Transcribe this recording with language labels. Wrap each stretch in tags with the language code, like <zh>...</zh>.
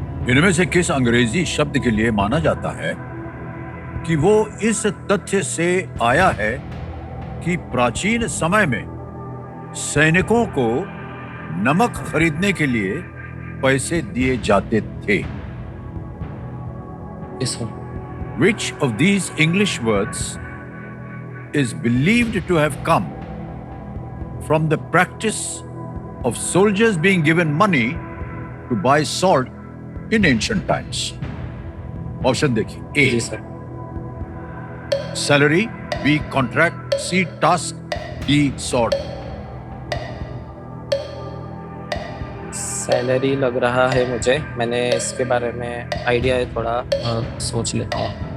<hi>इनमें से किस अंग्रेजी शब्द के लिए माना जाता है कि वो इस तथ्य से आया है कि प्राचीन समय में सैनिकों को नमक खरीदने के लिए पैसे दिए जाते थे?</hi> <en>Yes, sir. Which of these English words is believed to have come from the practice of soldiers being given money to buy salt in ancient times?</en> <hi>Option देखिए। जी ए सर। सैलरी, बी कॉन्ट्रैक्ट, सी task, D sort. Salary लग रहा है मुझे, मैंने इसके बारे में idea है थोड़ा, सोच लेता हूँ।</hi>